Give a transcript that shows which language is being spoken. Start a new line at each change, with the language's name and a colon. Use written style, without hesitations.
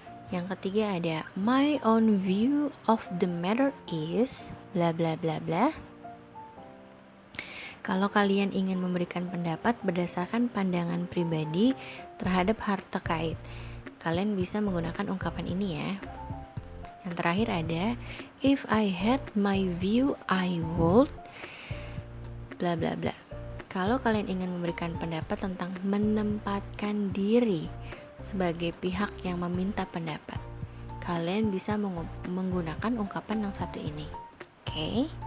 Indonesian: Yang ketiga ada
English: my own view of the matter is bla bla bla bla.
Indonesian: Kalau kalian ingin memberikan pendapat berdasarkan pandangan pribadi terhadap hal terkait, kalian bisa menggunakan ungkapan ini ya. Yang terakhir ada
English: if I had my view I would bla bla bla.
Indonesian: Kalau kalian ingin memberikan pendapat tentang menempatkan diri sebagai pihak yang meminta pendapat, kalian bisa menggunakan ungkapan yang satu ini. Oke.